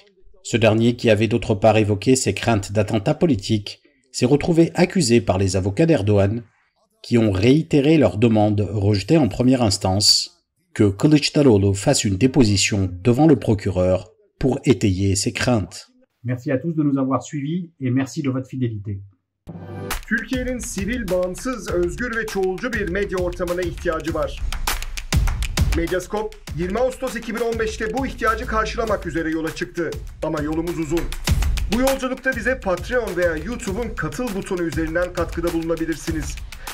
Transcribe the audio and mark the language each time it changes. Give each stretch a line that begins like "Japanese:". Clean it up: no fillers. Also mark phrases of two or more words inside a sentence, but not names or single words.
French: Ce dernier, qui avait d'autre part évoqué ses craintes d'attentats politiques, s'est retrouvé accusé par les avocats d'Erdoğan, qui ont réitéré leur demande rejetée en première instance, que Kılıçdaroğlu fasse une déposition devant le procureur pour étayer ses craintes. Merci à tous de nous avoir suivis et merci de votre fidélité.
Turkish: Türkiye'nin sivil, bağımsız, özgür ve çoğulcu bir medya ortamına ihtiyacı var. Medyascope 20 Ağustos 2015'te bu ihtiyacı karşılamak üzere yola çıktı. Ama yolumuz uzun. Bu yolculukta bize Patreon veya YouTube'un katıl butonu üzerinden katkıda bulunabilirsiniz.